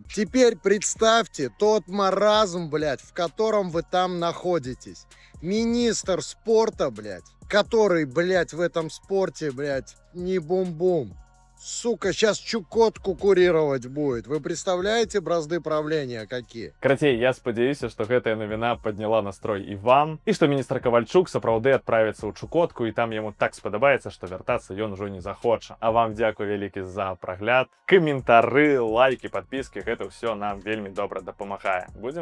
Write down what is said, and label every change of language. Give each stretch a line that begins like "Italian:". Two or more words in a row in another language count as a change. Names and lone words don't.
Russian: Теперь представьте тот маразм, блядь, в котором вы там находитесь. Министр спорта, блядь, который, блядь, в этом спорте, блядь, не бум-бум. Сука, сейчас Чукотку курировать будет. Вы представляете бразды правления какие?
Belarusian: Карацей, я спадзяюся, што гэтая навіна падняла настрой і вам, і што міністр Кавальчук сапраўды адправіцца ў Чукотку, і там яму так спадабаецца, што вяртацца ён ужо не захоча. А вам дзякуй вялікі за прагляд. Каментары, лайкі, падпіскі, гэта ўсё нам вельмі добра дапамагае.